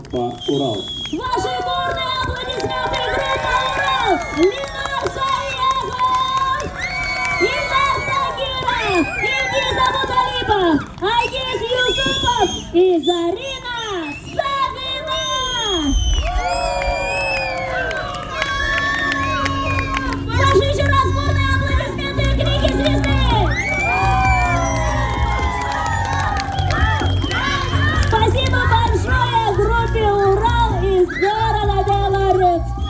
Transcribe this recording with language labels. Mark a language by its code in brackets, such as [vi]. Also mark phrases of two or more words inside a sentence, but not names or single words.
[ru] Урал. Ваши бурные аплодисменты, группа Урал! Ленар Саегов! Ильдар Тагиров! Ильгиз Абуталипов! Айгиз Юсупов! И Зарина Сагина! Ваши еще раз бурные аплодисменты, крики звезды! Спасибо большое группе Урал из города Белорецк!